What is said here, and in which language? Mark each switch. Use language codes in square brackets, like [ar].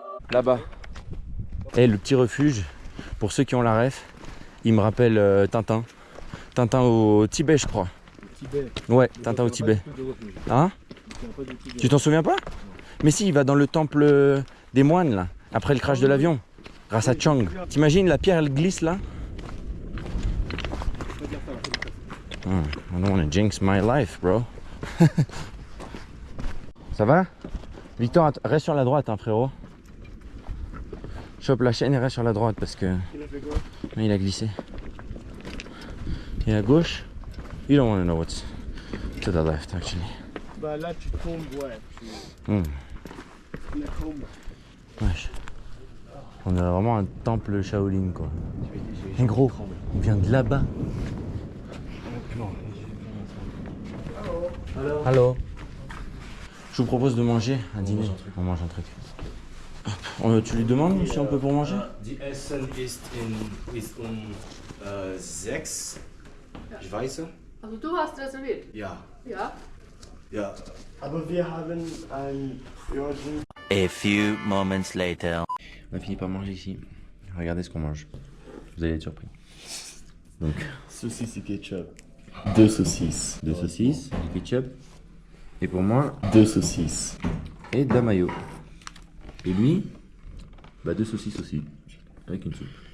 [fr] Là-bas. Et le petit refuge, pour ceux qui ont la ref, il me rappelle Tintin. Tintin au Tibet, je crois. Tibet. Ouais, Tintin au Tibet. Hein? Tu t'en souviens pas? Mais si, il va dans le temple des moines là. Après le crash de l'avion, grâce à Chang. T'imagines, la pierre elle glisse là. [en] I don't wanna jinx my life, bro. [fr] Ça va? Victor, reste sur la droite, hein, frérot. Chope la chaîne et reste sur la droite parce que... Mais il a glissé. Et à gauche, [en] you don't wanna know what's to the left, actually. [fr] Bah là, tu tombes, ouais. La tombe. Wesh. On a vraiment un temple Shaolin quoi. Et gros, on vient de là-bas. Allô. Je vous propose de manger un dîner. On mange un truc. Tu lui demandes si on peut pour manger? [de] Die Essen ist um 6. Ich weiß. Also du hast reserviert? Ja. Ja. Ja. Aber wir haben ein Fjording. [en] A few moments later. [fr] On a fini par manger ici. Regardez ce qu'on mange. Vous allez être surpris. Donc, Saucisse et ketchup. 2 saucisses. 2 saucisses, du ketchup. Et pour moi, 2 saucisses. et de la mayo. Et lui, 2 saucisses aussi. Avec une soupe.